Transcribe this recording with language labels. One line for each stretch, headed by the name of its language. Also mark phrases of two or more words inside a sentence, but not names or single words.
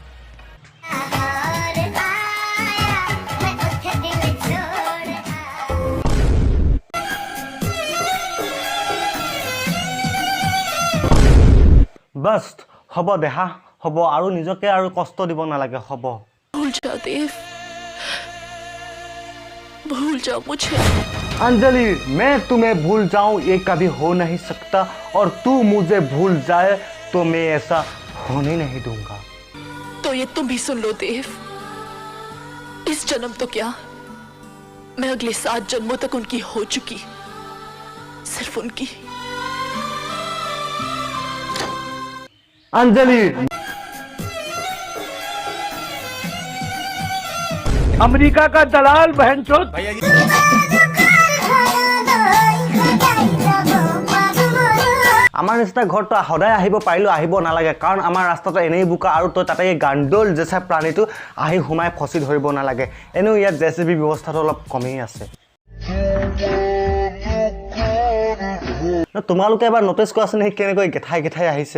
Assamese: বাছ হ'ব দেহা হ'ব আৰু নিজকে আৰু কষ্ট দিব নালাগে হ'ব
Hindi: भूल जाओ मुझे अंजलि मैं तुम्हें भूल जाऊं ये कभी हो नहीं सकता और तू मुझे भूल जाए तो मैं ऐसा होने नहीं दूंगा तो ये तुम भी सुन लो देव इस जन्म तो क्या मैं अगले 7 जन्मों तक उनकी हो चुकी सिर्फ उनकी अंजलि अमेरिका का दलाल बहनचोद
Assamese: আমাৰ নিচিনা ঘৰটো সদায় আহিব পাৰিলোঁ আহিব নালাগে কাৰণ আমাৰ ৰাস্তাটো এনেই বোকা আৰু তই তাতে এই গাণ্ডোল জেচা প্ৰাণীটো আহি সোমাই ফচি ধৰিব নালাগে এনেও ইয়াত জেচিবি ব্যৱস্থাটো অলপ কমেই আছে তোমালোকে এবাৰ নটিচ কৰাচোন সেই কেনেকৈ গেঠাই গেঠাই আহিছে